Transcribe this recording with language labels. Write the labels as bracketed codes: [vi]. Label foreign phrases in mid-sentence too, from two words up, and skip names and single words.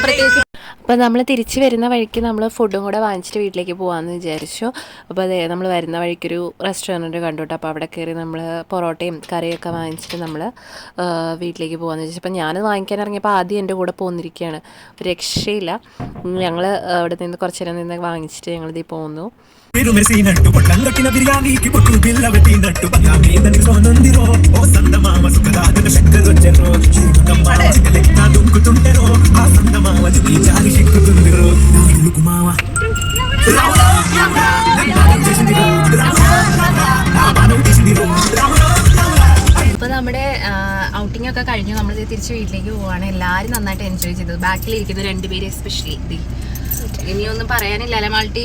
[ml] പ്രത്യേകിച്ച് അപ്പോൾ നമ്മൾ തിരിച്ച് വരുന്ന വഴിക്ക് നമ്മൾ ഫുഡും കൂടെ വാങ്ങിച്ചിട്ട് വീട്ടിലേക്ക് പോകാമെന്ന് വിചാരിച്ചു. അപ്പോൾ അതെ, നമ്മൾ വരുന്ന വഴിക്കൊരു റെസ്റ്റോറൻറ്റ് കണ്ടു കേട്ടോ. അപ്പോൾ അവിടെ കയറി നമ്മൾ പൊറോട്ടയും കറിയൊക്കെ വാങ്ങിച്ചിട്ട് നമ്മൾ വീട്ടിലേക്ക് പോകാമെന്ന് വിചാരിച്ചു. അപ്പോൾ ഞാൻ വാങ്ങിക്കാൻ ഇറങ്ങിയപ്പോൾ ആദ്യം എൻ്റെ കൂടെ പോന്നിരിക്കുകയാണ്. ഒരു രക്ഷയില്ല. ഞങ്ങൾ അവിടെ നിന്ന് കുറച്ച് നേരം നിന്ന് വാങ്ങിച്ചിട്ട് ഞങ്ങളിതീ പോന്നു. [te] మెరిసినట్టు పొట్లం కట్టిన బిర్యానీకి పొట్టు బిల్ల పెట్టినట్టు మీద సోనందిరో ఓ సందమామ సుఖదాతన శంకరొచ్చెరో లెక్క దుంకుతుంటెరో ఆ సందమామ నీ జాలి సిక్కుతుందిరో నా ఇల్లుకు మావ [ml] ഇപ്പോൾ നമ്മുടെ ഔട്ടിംഗ് ഒക്കെ കഴിഞ്ഞു. നമ്മൾ തിരിച്ച് വീട്ടിലേക്ക് പോവാണ്. എല്ലാവരും നന്നായിട്ട് എൻജോയ് ചെയ്തത്. ബാക്കിലിരിക്കുന്ന രണ്ടുപേര് എസ്പെഷ്യലി ഇനിയൊന്നും പറയാനില്ലല്ലേ മാൾട്ടി.